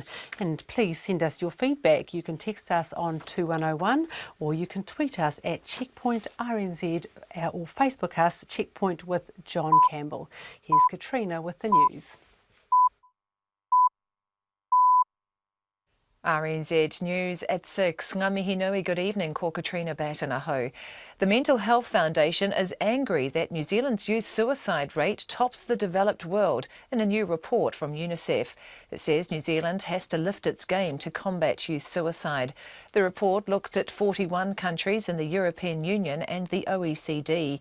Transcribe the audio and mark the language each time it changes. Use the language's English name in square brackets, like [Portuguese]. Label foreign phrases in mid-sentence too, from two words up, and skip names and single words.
[English] And please send us your feedback. You can text us on 2101 or you can tweet us at Checkpoint RNZ or Facebook us Checkpoint with John Campbell. Here's Katrina with the news. RNZ News at 6. [Māori] Ngā mihi nui, [English] good evening, ko Katrina Batanaho. The Mental Health Foundation is angry that New Zealand's youth suicide rate tops the developed world in a new report from UNICEF. It says New Zealand has to lift its game to combat youth suicide. The report looked at 41 countries in the European Union and the OECD.